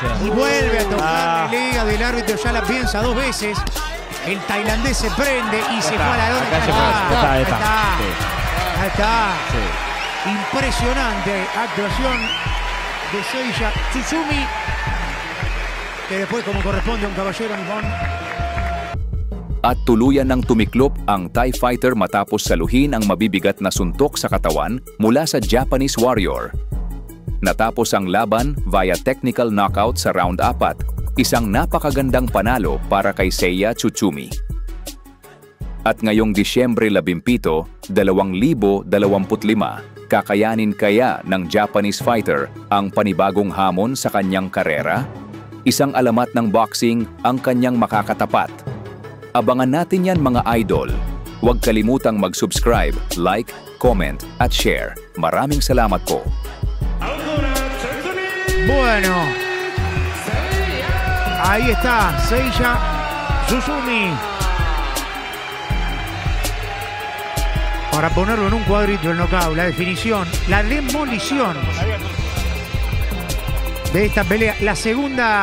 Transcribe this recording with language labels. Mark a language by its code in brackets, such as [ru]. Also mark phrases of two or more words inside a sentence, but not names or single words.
[es] Y vuelve a tocar el hígado del árbitro, ya la piensa dos veces. El tailandés se prende y se fue a la lona. Acá se fue. Ahí Está. está. Sí. Ahí está. Sí. Impresionante actuación de Seiya Tsutsumi, que después, como corresponde a un caballero nipón, [tl] At tuluyan ng tumiklop ang [en] Thai fighter [tl] matapos saluhin ang mabibigat na suntok sa katawan mula sa [en] Japanese warrior. [tl] Natapos ang laban [en] via technical knockout [tl] sa round 4, isang napakagandang panalo para kay Seiya Tsutsumi. At ngayong Disyembre 17, 2025, kakayanin kaya ng [en] Japanese fighter [tl] ang panibagong hamon sa kanyang karera? Isang alamat ng boxing ang kanyang makakatapat. Abangan natin yan mga idol. Huwag kalimutang mag-subscribe, [en] like, comment [tl] at share. Maraming salamat po. [es] bueno, ahí está Seiya Tsutsumi. Para ponerlo en un cuadrito el knockout, la definición, la demolición de esta pelea, la segunda.